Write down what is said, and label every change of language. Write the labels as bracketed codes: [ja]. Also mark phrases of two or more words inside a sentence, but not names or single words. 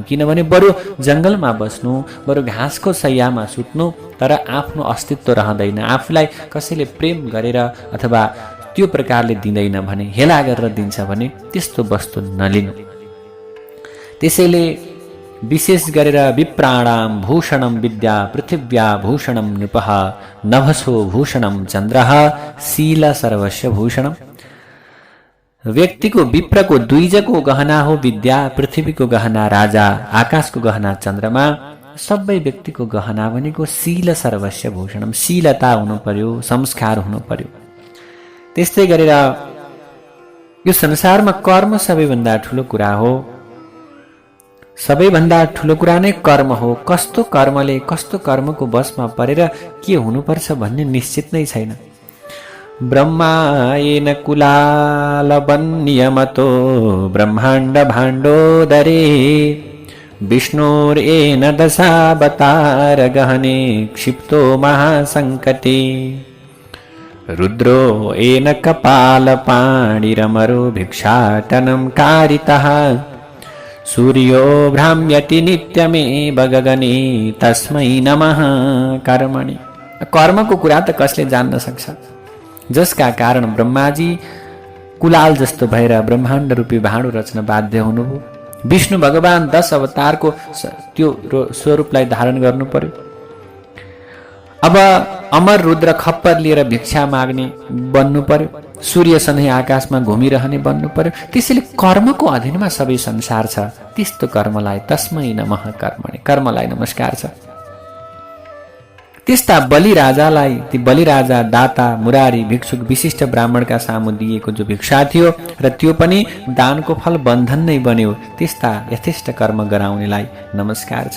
[ne] किनभने बरु जङ्गलमा बस्नु, बरु घाँसको सैयामा सुत्नु, तर आफ्नो अस्तित्व रहँदैन। आफूलाई कसैले प्रेम गरेर अथवा त्यो प्रकारले दिँदैन भने, हेला गरेर दिन्छ भने त्यस्तो वस्तु नलिनु। त्यसैले विशेष गरेर [sa] विप्राणाम भूषणम विद्या पृथिव्या भूषणम नृपः नभसो भूषणम चन्द्रः शील सर्वस्व भूषणम। [ne] व्यक्तिको, विप्रको द्विजको गहना हो विद्या, पृथ्वीको गहना राजा, आकाशको गहना चन्द्रमा, सबै व्यक्तिको गहना भनेको [sa] शील सर्वस्व भूषणम। [ne] शीलता हुनु पर्यो, संस्कार हुनु पर्यो। त्यस्तै गरेर यो संसारमा कर्म सबैभन्दा ठुलो कुरा हो। सबैभन्दा ठुलो कुरा नै कर्म हो। कस्तो कर्मले, कस्तो कर्मको बसमा परेर के हुनुपर्छ भन्ने निश्चित नै छैन। [sa] ब्रह्मायेन कुलालवन्नियमतो ब्रह्माण्ड भाण्डोदरे विष्णुरेन दशावतार गहने क्षिप्तो महासङ्कटे रुद्रो येन कपालपाणिरमरो भिक्षाटनं कारितः सूर्यो भ्राम्यति नित्यमेव गगने तस्मै नमः कर्मणि। [ne] कर्मको कुरा त कसले जान्न सक्छ, जसका कारण ब्रह्माजी कुलाल जस्तो भएर ब्रह्माण्ड रूपी भाँडो रच्न बाध्य हुनुभयो। विष्णु भगवान 10 अवतारको त्यो स्वरूपलाई धारण गर्नु पर्यो। अब अमर रुद्र खप्पर लिएर भिक्षा माग्ने बन्नु पर्यो। सूर्य सधैँ आकाशमा घुमिरहने बन्नु पर्यो। त्यसैले कर्मको अधीनमा सबै संसार छ। त्यस्तो कर्मलाई [sa] तस्मै नमः कर्मणि, [ne] कर्मलाई नमस्कार छ। त्यस्ता बलिराजालाई, ती बलिराजा दाता मुरारी भिक्षुक विशिष्ट ब्राह्मणका सामु दिएको जो भिक्षा थियो र त्यो पनि दानको फल बन्धन नै बन्यो, त्यस्ता यथेष्ट कर्म गराउनेलाई नमस्कार छ।